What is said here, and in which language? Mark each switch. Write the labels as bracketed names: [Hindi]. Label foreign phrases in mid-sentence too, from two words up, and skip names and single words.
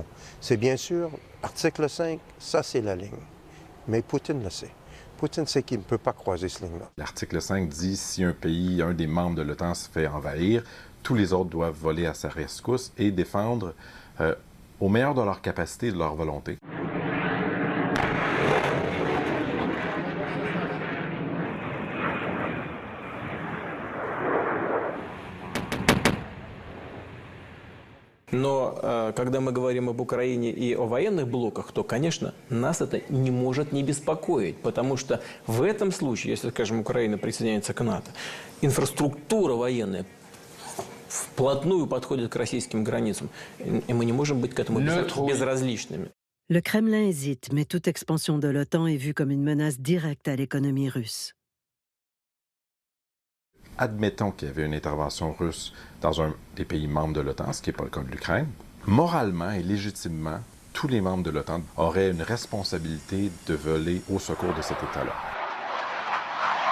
[French] C'est bien sûr, article 5, ça c'est la ligne. Mais Poutine le sait. Poutine sait qu'il ne peut pas croiser cette ligne-là. L'article 5 dit si un pays, un des membres de l'OTAN se fait envahir, tous les autres doivent voler à sa rescousse et défendre au meilleur de leur capacité et de leur volonté. [Russian] Но когда мы говорим об Украине и о военных блоках, то, конечно, нас это не может не беспокоить, потому что в этом случае, если, скажем, Украина присоединяется к НАТО, инфраструктура военная вплотную подходит к российским границам, и мы не можем быть к этому безразличными. [French] Le Kremlin hésite, mais toute expansion de l'OTAN est vue comme une menace directe à l'économie russe. Admettons qu'il y avait une intervention russe dans un des pays membres de l'OTAN, ce qui n'est pas le cas de l'Ukraine. Moralement et légitimement, tous les membres de l'OTAN auraient une responsabilité de voler au secours de cet État-là.